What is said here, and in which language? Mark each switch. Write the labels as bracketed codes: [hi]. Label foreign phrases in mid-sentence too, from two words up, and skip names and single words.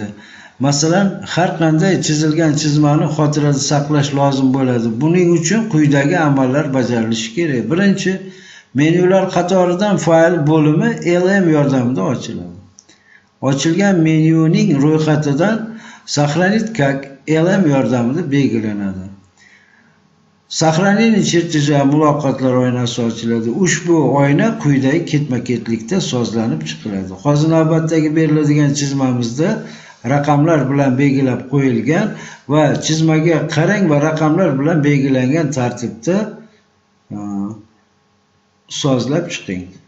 [uz] Masalan, har qanday chizilgan chizmani xotirada saqlash lozim bo'ladi. Buning uchun quyidagi amallar bajarilishi kerak. Birinchi, menyular qatoridan fayl bo'limi LM yordamida ochiladi. Ochilgan menyuning ro'yxatidan [ru] Сохранить как [uz] LM yordamida belgilanadi. [ru] Сохранение чертежи [uz] muloqotlar oynasi ochiladi. Ushbu oyna quyidagi ketma-ketlikda sozlanib chiqiladi. Hozir navbatdagi beriladigan chizmamizda raqamlar bilan belgilab qo'yilgan va chizmaga qarang va raqamlar bilan belgilangan tartibda sozlab chiqing.